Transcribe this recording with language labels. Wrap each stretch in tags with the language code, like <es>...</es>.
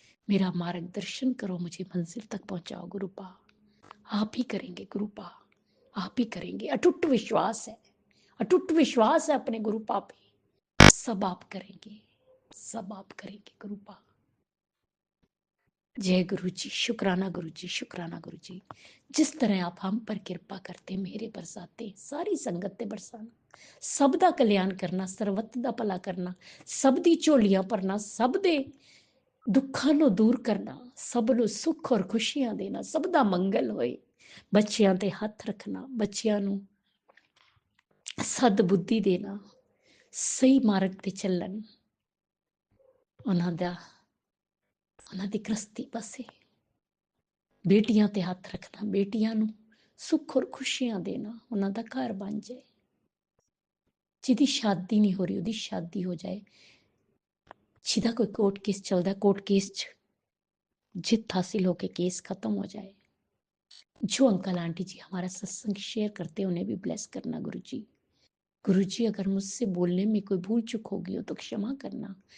<hi>मेरा मार्गदर्शन करो, मुझे मंजिल तक पहुंचाओ गुरुपा। आप ही करेंगे गुरुपा, आप ही करेंगे। अटूट विश्वास है, अटूट विश्वास है अपने गुरुपा पे। सब आप करेंगे, सब आप करेंगे गुरुपा। जय गुरु जी, शुक्राना गुरु जी, शुक्राना गुरु जी। जिस तरह आप हम पर किरपा करते,</hi> <pa>मेरे बरसाते, सारी संगत ते बरसाना, सब दा कल्याण करना, ਸਰਬੱਤ ਦਾ ਭਲਾ ਕਰਨਾ, ਸਭ ਦੀ ਝੋਲੀਆਂ ਭਰਨਾ, ਸਭ ਦੇ ਦੁੱਖਾਂ ਨੂੰ ਦੂਰ ਕਰਨਾ, ਸਭ ਨੂੰ ਸੁੱਖ ਔਰ ਖੁਸ਼ੀਆਂ ਦੇਣਾ, ਸਭ ਦਾ ਮੰਗਲ ਹੋਏ। ਬੱਚਿਆਂ ਤੇ ਹੱਥ ਰੱਖਣਾ, ਬੱਚਿਆਂ ਨੂੰ ਸਦ ਬੁੱਧੀ ਦੇਣਾ, ਸਹੀ ਮਾਰਗ ਤੇ ਚੱਲਣ, ਉਹਨਾਂ ਦੀ ਗ੍ਰਸਤੀ ਪਾਸੇ ਬੇਟੀਆਂ ਤੇ ਹੱਥ ਰੱਖਣਾ, ਬੇਟੀਆਂ ਨੂੰ ਸੁੱਖ ਔਰ ਖੁਸ਼ੀਆਂ ਦੇਣਾ, ਉਹਨਾਂ ਦਾ ਘਰ ਬਣ ਜਾਏ। ਜਿਹਦੀ ਸ਼ਾਦੀ ਨਹੀਂ ਹੋ ਰਹੀ ਉਹਦੀ ਸ਼ਾਦੀ ਹੋ ਜਾਏ। ਜਿਹਦਾ ਕੋਈ ਕੋर्ट केस ਚੱਲਦਾ, कोर्ट केस 'ਚ</pa> <hi>जित हासिल होके केस खत्म हो जाए। जो अंकल आंटी जी हमारा सत्संग शेयर करते हैं उन्हें भी ब्लेस करना गुरु जी। गुरु जी अगर मुझसे बोलने में कोई भूल चूक होगी हो तो क्षमा करना।</hi>